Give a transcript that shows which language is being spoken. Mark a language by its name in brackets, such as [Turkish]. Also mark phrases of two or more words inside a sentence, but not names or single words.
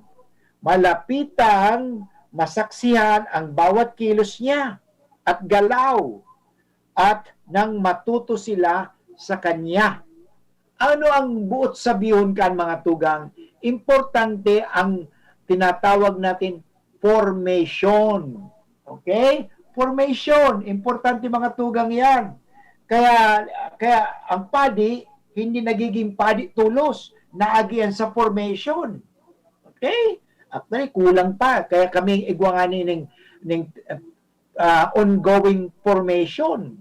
[Filipino] Malapitan, masaksihan ang bawat kilos niya at galaw. At nang matuto sila sa Kanya. [Bikol] Ano ang buot sabihon kan, mga tugang? [Filipino] Importante ang tinatawag natin formation. Okay? Formation. Importante, mga tugang yan. Kaya ang padi, hindi nagiging padi tulos. [Bikol] Naagian sa formation. Okay? [Filipino] Actually, kulang pa. [Bikol] Kaya kami igwanganin ng [English] ongoing formation.